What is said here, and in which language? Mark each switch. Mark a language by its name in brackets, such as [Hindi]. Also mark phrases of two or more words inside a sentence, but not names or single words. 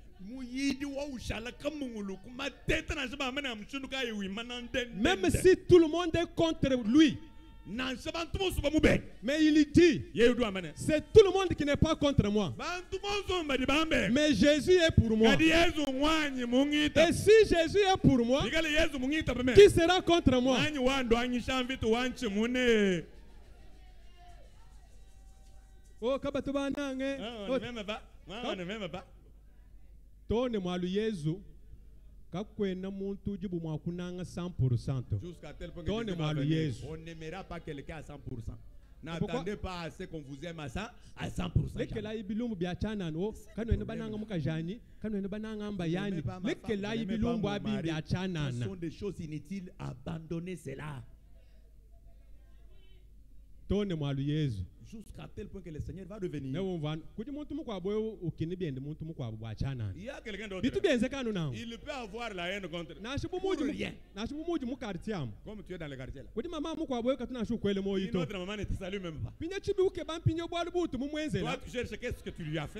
[French] Même si tout le monde est contre lui. Mais il dit, c'est tout le monde qui n'est pas contre moi. Mais Jésus est pour moi. Et si Jésus est pour moi, qui sera contre moi? [Luba-Lulua] Oh, Tone mwalu Yesu kakwena muntu jibu mwakunanga 100%. [French] Jusqu'à tel point que on n'aimera pas quelqu'un à 100%. N'attendez pas à ce qu'on vous aime à 100%. Ce sont des choses inutiles. Abandonnez cela. [Luba-Lulua] Tone mwalu Yesu. [French] Jusqu'à tel point que le Seigneur va revenir. Il y a quelqu'un d'autre. Il peut avoir la haine contre pour rien. Comme tu es dans le quartier là. Une autre maman ne te salue même pas. Toi tu cherches qu'est-ce que tu lui as fait.